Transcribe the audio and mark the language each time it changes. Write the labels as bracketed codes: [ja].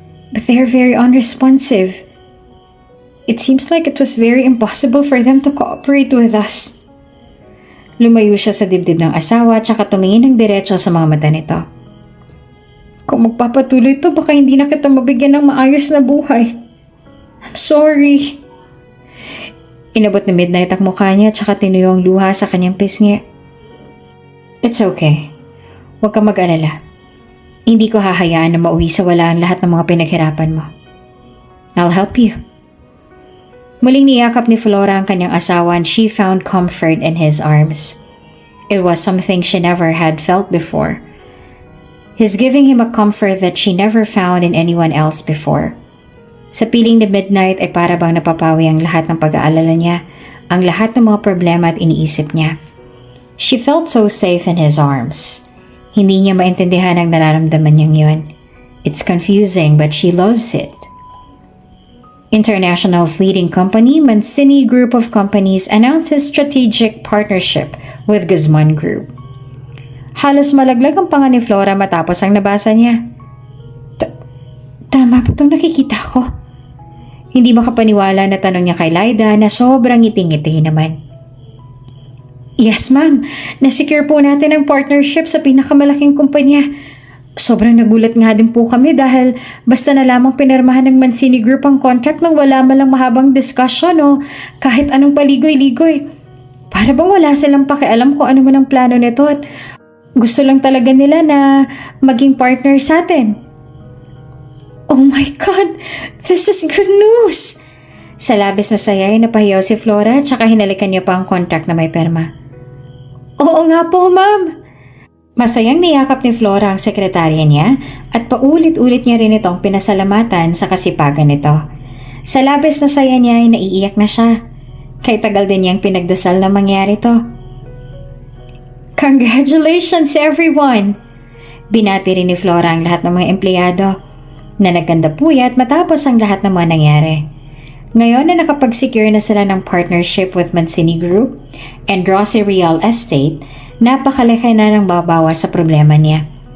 [en] But they are very unresponsive. It seems like it was very impossible for them to cooperate with us. [tl] Lumayo siya sa dibdib ng asawa at saka tumingin ng diretso sa mga mata nito. Kung magpapatuloy ito, baka hindi na kita mabigyan ng maayos na buhay. [en] I'm sorry. [tl] Inabot ni Midnight ang mukha niya at saka tinuyo ang luha sa kanyang pisngi. [en] It's okay. [tl] Huwag kang mag-alala. Hindi ko hahayaan na mauwi sa wala ang lahat ng mga pinaghirapan mo. [en] I'll help you. [tl] Muling niyakap ni Flora ang kanyang asawa [en] and she found comfort in his arms. It was something she never had felt before. He's giving him a comfort that she never found in anyone else before. [tl] Sa piling ni Midnight ay para bang napapawi ang lahat ng pag-aalala niya, ang lahat ng mga problema at iniisip niya. [en] She felt so safe in his arms. [tl] Hindi niya maintindihan ang nararamdaman niyang yun. [en] It's confusing but she loves it. International's leading company, Mancini Group of Companies, announces strategic partnership with Guzman Group. [tl] Halos malaglag ang panga ni Flora matapos ang nabasa niya. Tama ba itong nakikita ko? Hindi makapaniwala na tanong niya kay Lyda na sobrang ngiting-ngiti naman. Yes ma'am, nasecure po natin ang partnership sa pinakamalaking kumpanya. Sobrang nagulat nga din po kami dahil basta na lamang pinirmahan ng Mancini Group ang contract nang wala malang mahabang discussion o kahit anong paligoy-ligoy. Para bang wala silang pakialam kung ano man ang plano nito at gusto lang talaga nila na maging partner sa atin. [en] Oh my God! This is good news! [tl] Sa labis na saya ay napahiyaw si Flora at saka hinalikan niya pa ang contract na may perma. Oo nga po, ma'am! Masayang niyakap ni Flora ang sekretarya niya at paulit-ulit niya rin itong pinasalamatan sa kasipagan nito. Sa labis na saya niya ay naiiyak na siya. Kay tagal din niyang pinagdasal na mangyari to. [en] Congratulations everyone! [tl] Binati rin ni Flora ang lahat ng mga empleyado na nagkanda puyat matapos ang lahat ng mga nangyari. Ngayon na nakapag-secure na sila ng partnership with Mancini Group and Rossi Real Estate, napakalaki na ng babawas sa problema niya.